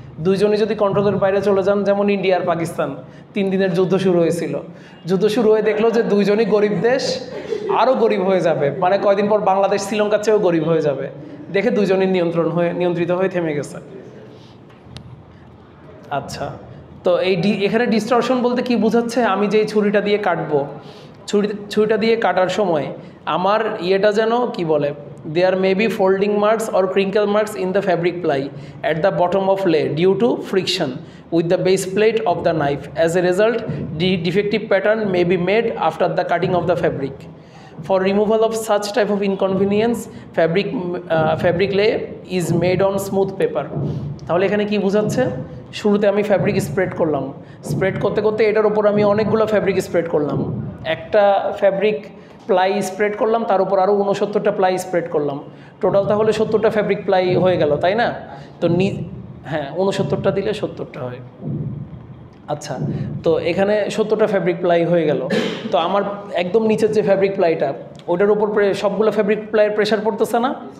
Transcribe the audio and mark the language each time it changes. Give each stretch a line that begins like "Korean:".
Bangla: দুইজনই যদি কন্ট্রোলের বাইরে চলে যান, যেমন ইন্ডিয়া আর পাকিস্তান 3 দিনের যুদ্ধ শুরু হয়েছিল, যুদ্ধ শুরু হয়ে দেখলো যে দুইজনই গরিব দেশ, আরও গরিব হয়ে যাবে, মানে কয়দিন পর বাংলাদেশ শ্রীলঙ্কার চেয়েও গরিব হয়ে যাবে, দেখে দুইজনই নিয়ন্ত্রিত হয়ে থেমে গেছে। আচ্ছা, তো এখানে ডিস্টরশন বলতে কি বোঝাচ্ছে? আমি যেই ছুরিটা দিয়ে কাটবো, ছুরিটা দিয়ে কাটার সময় আমার যেন কি বলে,
English: there may be folding marks or crinkle marks in the fabric ply at the bottom of lay due to friction with the base plate of the knife. As a result, the defective pattern may be made after the cutting of the fabric. For removal of such type of inconvenience, fabric lay is made on smooth paper.
Bangla: তাহলে এখানে কি বোঝাচ্ছে? শুরুতে আমি fabric spread করলাম, spread করতে করতে এটার উপর আমি অনেকগুলো ফ্যাব্রিক স্প্রেড করলাম, একটা ফ্যাব্রিক প্লাই স্প্রেড করলাম, তার উপর আরও 69টা প্লাই স্প্রেড করলাম, টোটাল তাহলে 70টা ফ্যাব্রিক প্লাই হয়ে গেল, তাই না? তো হ্যাঁ, 69টা দিলে 70টা হয়। আচ্ছা, তো এখানে 70টা ফ্যাব্রিক প্লাই হয়ে গেল, তো আমার একদম নিচের যে ফ্যাব্রিক প্লাইটা, ওটার উপর সবগুলো ফ্যাব্রিক প্লাইয়ের প্রেশার পড়তেছে না?